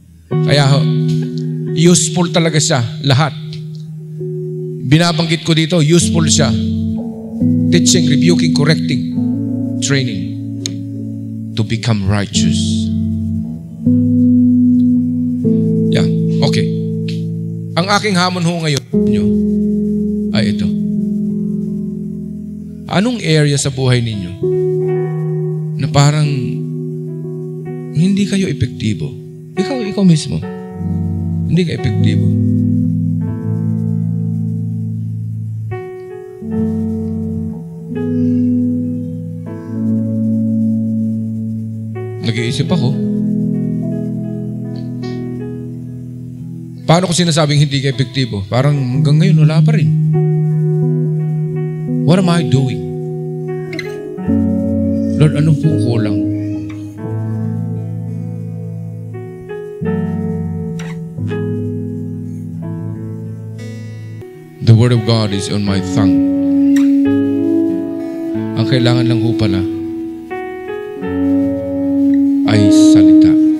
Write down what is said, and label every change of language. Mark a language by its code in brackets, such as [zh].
[tl] Kaya useful talaga siya, lahat. Binabanggit ko dito, useful siya. [en] Teaching, rebuking, correcting, training to become righteous. Yeah, okay. [tl] Ang aking hamon ho ngayon nyo ay ito. Anong area sa buhay ninyo na parang hindi kayo epektibo? Ikaw mismo. Hindi ka epektibo. Nag-iisip ako. Paano ko sinasabing hindi ka epektibo? Parang hanggang ngayon wala pa rin. [en] What am I doing? [tl] Lord, anong po kulang? [en] The Word of God is on my tongue. [tl] Ang kailangan lang ho pala ay salita.